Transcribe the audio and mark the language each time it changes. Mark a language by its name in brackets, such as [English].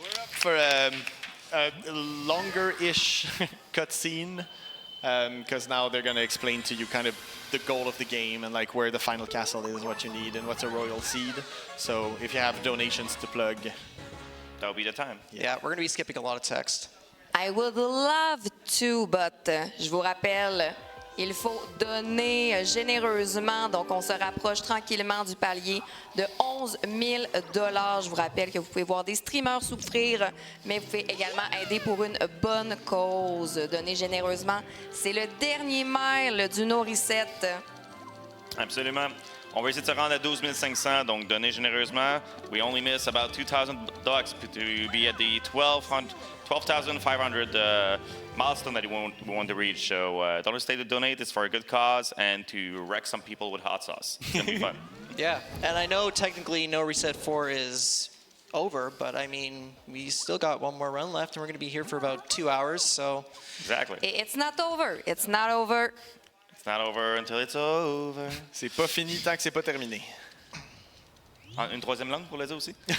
[English] For a longer-ish cutscene, because now they're going to explain to you kind of the goal of the game and like where the final castle is, what you need, and what's a royal seed. So if you have donations to plug, That'll be the time. Yeah, we're going to be skipping a lot of text. I would love to, but [French] je vous rappelle, il faut donner généreusement. Donc, on se rapproche tranquillement du palier de 11 000 $. Je vous rappelle que vous pouvez voir des streamers souffrir, mais vous pouvez également aider pour une bonne cause. Donner généreusement. C'est le dernier mile du NoReset. Absolument. On va essayer de se rendre à 12 500, donc donnez généreusement. [English] We only miss about $2,000 to be at the 12,500 milestone that we want to reach. So don't hesitate to donate. It's for a good cause and to wreck some people with hot sauce. It's going to be fun. Yeah, and I know technically NoReset4 is over, but I mean, we still got one more run left, and we're going to be here for about 2 hours, so... Exactly. It's not over. It's not over. It's not over until it's over. [French] c'est pas fini tant que c'est pas terminé. Une troisième langue pour le dire aussi?